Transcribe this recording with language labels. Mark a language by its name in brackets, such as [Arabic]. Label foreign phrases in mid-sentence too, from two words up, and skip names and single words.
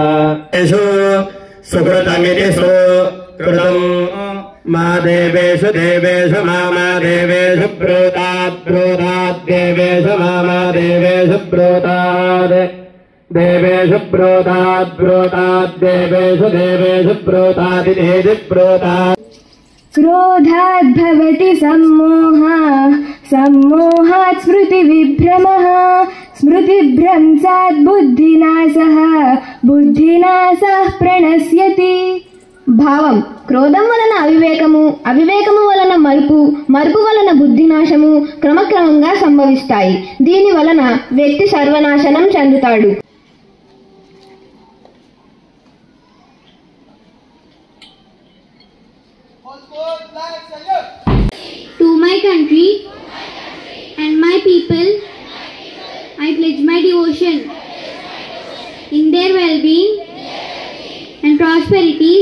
[Sanskrit] सुकृतमिति सुकृतम् मा देवेषु देवेषु मा देवेषु ब्रूतात् ब्रूतात् देवेषु मा देवेषु ब्रूतात् देवेषु ब्रूतात् ब्रूतात् देवेषु देवेषु ब्रूतादिति ब्रूतात् क्रोधात् भवति सम्मोहः सम्मोहात् स्मृतिविभ्रमः स्मृतिभ्रंशात् बुद्धिनाशः बुद्धिनाशः प्रणश्यति [Telugu] భావం క్రోధం వలన అవివేకము అవివేకము వలన మరుపు మరుపు వలన బుద్ధినాశము క్రమక్రమంగా సంభవిస్తాయి దీని వలన వ్యక్తి సర్వనాశనం చెందుతాడు [English] To my country and my people, I pledge my devotion in their well-being and prosperities.